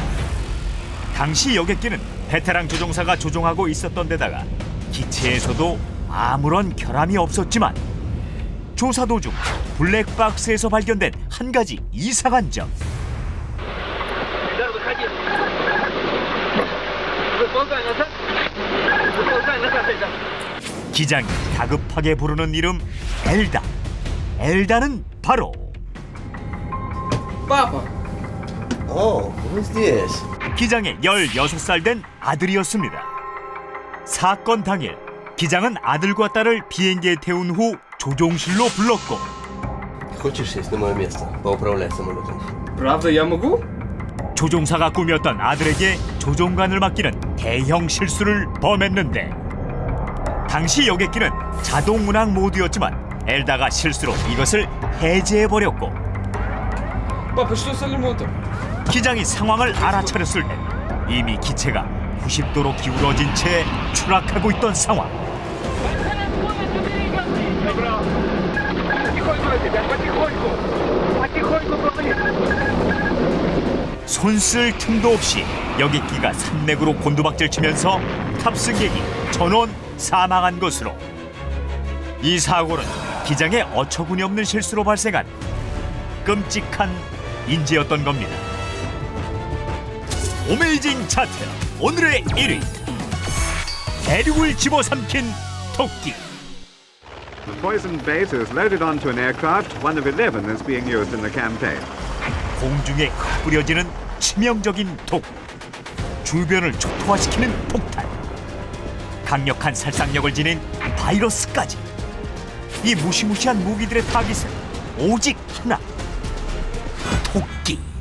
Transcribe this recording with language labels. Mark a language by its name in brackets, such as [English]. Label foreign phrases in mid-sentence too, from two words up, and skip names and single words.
[Korean] 당시 여객기는 베테랑 조종사가 조종하고 있었던 데다가 기체에서도 아무런 결함이 없었지만 조사 도중 블랙박스에서 발견된 한 가지 이상한 점. 기장이 다급하게 부르는 이름 엘다. 엘다는 바로 [English] Papa. Oh, who's this? [Korean] 기장의 16살 된 아들이었습니다. 사건 당일 기장은 아들과 딸을 비행기에 태운 후 조종실로 불렀고 [Russian] Хочешь сесть на мое место? Поуправлять самолетом. Правда, я могу? [Korean] 조종사가 꿈이었던 아들에게 조종관을 맡기는 대형 실수를 범했는데 당시 여객기는 자동 운항 모드였지만 엘다가 실수로 이것을 해제해버렸고 [Russian] Папа, что с ремонтом? [Korean] 기장이 상황을 알아차렸을 때 이미 기체가 90도로 기울어진 채 추락하고 있던 상황. 손쓸 틈도 없이 여객기가 산맥으로 곤두박질 치면서 탑승객이 전원 사망한 것으로 이 사고는 기장의 어처구니 없는 실수로 발생한 끔찍한 인재였던 겁니다. 어메이징 차트 오늘의 1위, 대륙을 집어삼킨 토끼. [English] The poisoned bait is loaded onto an aircraft, one of 11 that's being used in the campaign. [Korean] 공중에 흩뿌려지는 치명적인 독, 주변을 초토화시키는 폭탄, 강력한 살상력을 지닌 바이러스까지. 이 무시무시한 무기들의 타깃은 오직 하나, 토끼.